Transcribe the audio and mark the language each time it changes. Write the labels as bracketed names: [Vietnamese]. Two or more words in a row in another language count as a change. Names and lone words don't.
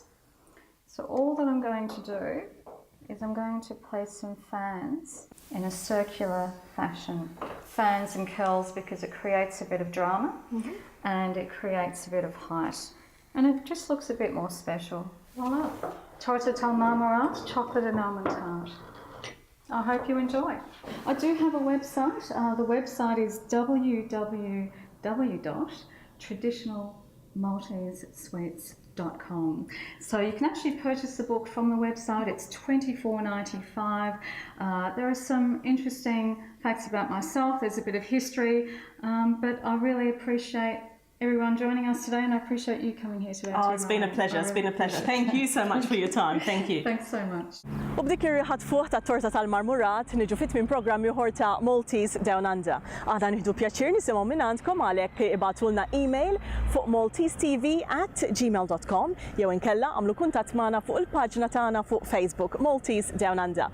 [English] So all that I'm going to do is I'm going to place some fans in a circular fashion. Fans and curls because it creates a bit of drama and it creates a bit of height. And it just looks a bit more special. Voila! [Maltese] Torta tal-marmurat, [English] chocolate and almond tart. I hope you enjoy. I do have a website. The website is www.traditionalmaltesesweets.com. So you can actually purchase the book from the website. It's $24.95. There are some interesting facts about myself. There's a bit of history, but I really appreciate everyone joining us today, and I appreciate you coming here today. Oh, it's been a pleasure. It's been a pleasure. Thank you so much for your time. Thank you. Thanks so much. [Maltese] U b'dik ir-riħat fuq ta' torta tal-marmurat niġu fit minn programm ieħor ta' Maltese DownUnder. Aħna nieħdu pjaċir nisimgħu minn għandkom għalhekk ibatulna email fuq maltesetv@gmail.com jew inkella għamlu kuntatt magħna fuq il-paġna tagħna fuq Facebook Maltese DownUnder.